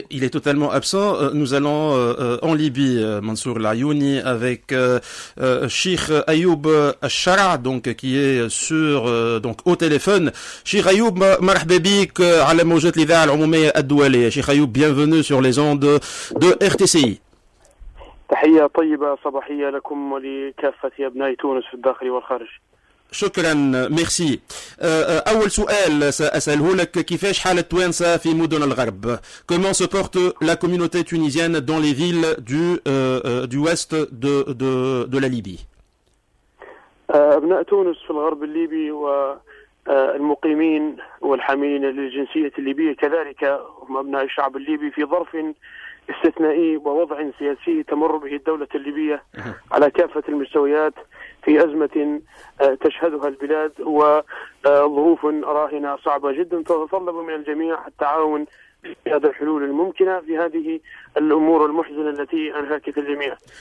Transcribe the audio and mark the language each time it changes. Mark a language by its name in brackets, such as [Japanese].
[French] Il est totalement absent. Nous allons en Libye, Mansour Layouni, avec Cheikh Ayoub Chara, donc qui est donc au téléphone. [Arabic] Cheikh Ayoub, marhaba bik ala موجات الإذاعة العمومية الدولية. [French] Cheikh Ayoub, bienvenue sur les ondes de RTCI. [Arabic] تحية طيبة صباحية لكم ولكافة أبناء تونس في الداخل والخارج. شكرا ميرسي. أول سؤال سأسأله لك، كيفاش حالة توانسة في مدن الغرب؟ [French] Comment se porte la communauté tunisienne dans les villes du ouest de la Libye? [Arabic] أبناء تونس في الغرب الليبي والمقيمين والحاملين للجنسية الليبية كذلك هم أبناء الشعب الليبي في ظرف استثنائي ووضع سياسي تمر به الدولة الليبية على كافة المستويات في أزمة تشهدها البلاد وظروف راهنة صعبة جدا تتطلب من الجميع التعاون في هذه الحلول الممكنة في هذه الأمور المحزنة التي أنهكت الجميع.